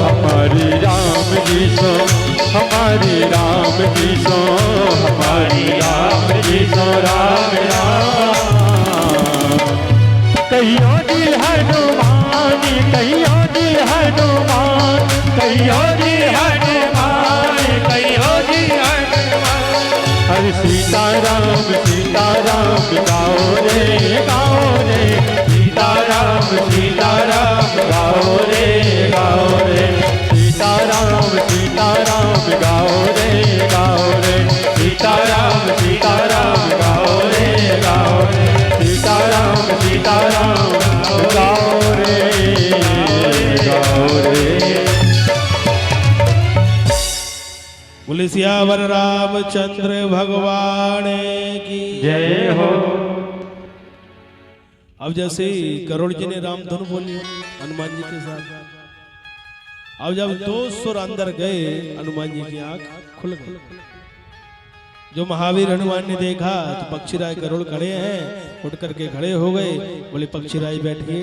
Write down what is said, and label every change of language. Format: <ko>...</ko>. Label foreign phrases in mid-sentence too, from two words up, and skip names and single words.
<hi>हमारी राम जी सो, हमारी राम जी सो, हमारी राम जी सो, राम राम। कहियो जी हनुमान, कहियो जी हनुमान, कहियो जी हनुमान, कहियो जी हनुमान। हर सीता राम गाओ रे गाओ रे, सीता राम गाओ रे गाओ रे, सीता राम गाओ रे गाओ रे, सीता राम गाओ रे गाओ रे, सीता राम गाओ रे गाओ रे। बोले सियावर रामचंद्र भगवान की जय हो। अब जैसे गरुड़ जी ने राम धुन बोली हनुमान जी के साथ, अब जब 2 सुर अंदर गए हनुमान जी की आंख खुल गई। जो महावीर हनुमान ने देखा तो पक्षीराज गरुड़ खड़े हैं, उठ करके खड़े हो गए, बोले पक्षीराज बैठिए।</hi>